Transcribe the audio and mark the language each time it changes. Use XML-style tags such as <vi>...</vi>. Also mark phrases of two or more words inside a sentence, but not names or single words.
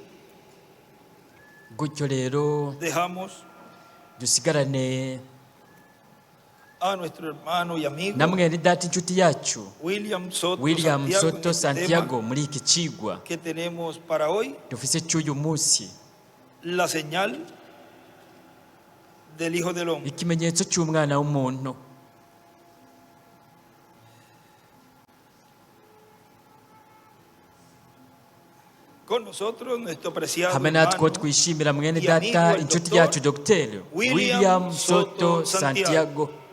<rn>Gutyo rero</rn> <es>dejamos</es> <rn>dusigarane</rn> <es>a nuestro hermano y amigo</es> <rn>na mwene data inshuti yacu William Soto William</rn> <es>Santiago, en Soto este Santiago tema</es> <rn>muri iki cigwa</rn> <es>que tenemos para hoy,</es> <rn>dufise cy'uyu munsi,</rn> <es>la señal del Hijo del Hombre.</es> <rn>ikimenyetso cy'umwana w'umuntu.</rn> <es>con nosotros nuestro preciado</es> <rn>hamwe natwe</rn> <es>hermano</es> <rn>twishimira mwene</rn> <es>y amigo,</es> <rn>data</rn> <es>el</es> <rn>inshuti</rn> <es>doctor</es> <rn>yacu dogiteri William William Soto Soto Santiago. Santiago</rn>